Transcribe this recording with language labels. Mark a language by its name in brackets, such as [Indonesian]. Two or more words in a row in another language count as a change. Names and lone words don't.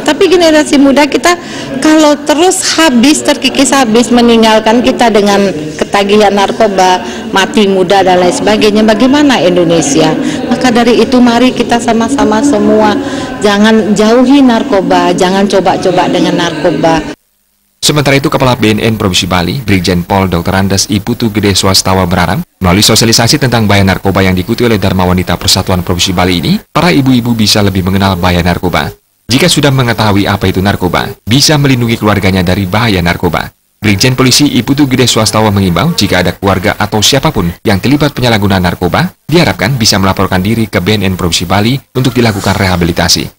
[Indonesian] Tapi generasi muda kita kalau terus terkikis habis meninggalkan kita dengan ketagihan narkoba, mati muda dan lain sebagainya, bagaimana Indonesia? Maka dari itu mari kita sama-sama semua jangan jauhi narkoba, jangan coba-coba dengan narkoba. Sementara itu, Kepala BNN Provinsi Bali, Brigjen Pol Dr. Andes I Putu Gede Swastawa berharap, melalui sosialisasi tentang bahaya narkoba yang diikuti oleh Dharma Wanita Persatuan Provinsi Bali ini, para ibu-ibu bisa lebih mengenal bahaya narkoba. Jika sudah mengetahui apa itu narkoba, bisa melindungi keluarganya dari bahaya narkoba. Brigjen Polisi I Putu Gede Swastawa mengimbau jika ada keluarga atau siapapun yang terlibat penyalahgunaan narkoba, diharapkan bisa melaporkan diri ke BNN Provinsi Bali untuk dilakukan rehabilitasi.